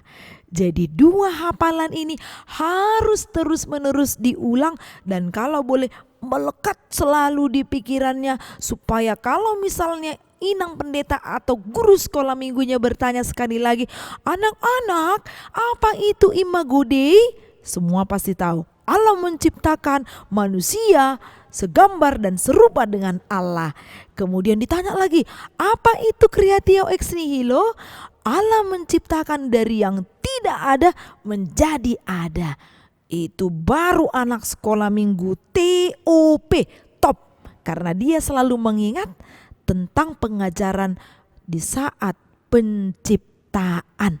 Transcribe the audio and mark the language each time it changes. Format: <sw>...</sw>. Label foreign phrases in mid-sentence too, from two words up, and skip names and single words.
<id>Jadi dua hafalan ini harus terus-menerus diulang dan kalau boleh melekat selalu di pikirannya supaya kalau misalnya Inang Pendeta atau guru sekolah minggunya bertanya sekali lagi, anak-anak apa itu</id> <la>imago Dei?</la> <id>Semua pasti tahu. Allah menciptakan manusia segambar dan serupa dengan Allah. Kemudian ditanya lagi, apa itu</id> <la>creatio ex nihilo?</la> <id>Allah menciptakan dari yang tidak ada menjadi ada. Itu baru anak sekolah minggu TOP, top. Karena dia selalu mengingat tentang pengajaran di saat penciptaan.</id>